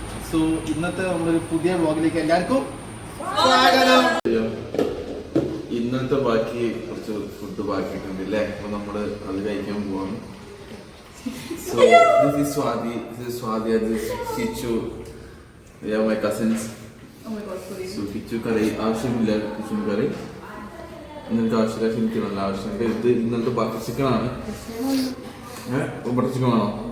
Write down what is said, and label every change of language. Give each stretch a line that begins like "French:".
Malayalam: So ഇന്നത്തെ നമ്മളൊരു പുതിയ വ്ളോഗിലേക്ക് എല്ലാവർക്കും സ്വാഗതം. ഇന്നത്തെ ബാക്കി കുറച്ച് ഫുഡ് ബാക്കിയിട്ടുണ്ട് അല്ലേ? അപ്പൊ നമ്മള് അത് കഴിക്കാൻ പോവാണ്.
English: So this is Swati, this is Kichu. They are my cousins. Oh my god, sorry.
Malayalam: So Kichu കറി ആവശ്യമില്ല, കിച്ചു കറി ഇന്നത്തെ ആവശ്യമില്ല, ആവശ്യമുണ്ട്. ഇത് ഇന്നത്തെ ബാക്കി ചിക്കൻ ആണ്. ബട്ടർ ചിക്കൻ ആണോ?